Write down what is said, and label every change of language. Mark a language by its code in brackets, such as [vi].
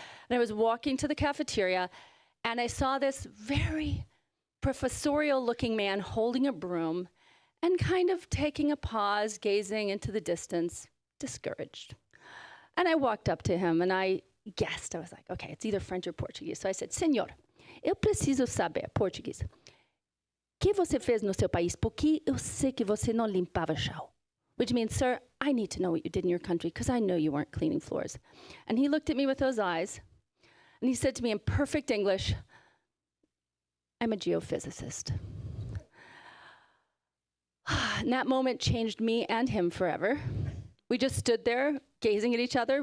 [en] And I was walking to the cafeteria, and I saw this very professorial-looking man holding a broom and kind of taking a pause, gazing into the distance, discouraged. And I walked up to him, and I guessed. I was like, okay, it's either French or Portuguese. So I said, [pt] Senhor, eu preciso saber, [en] Portuguese, [pt] o que você fez no seu país? Porque eu sei que você não limpava chão. [en] Which means, sir, I need to know what you did in your country, because I know you weren't cleaning floors. And he looked at me with those eyes, and he said to me in perfect English, I'm a geophysicist. And that moment changed me and him forever. We just stood there gazing at each other.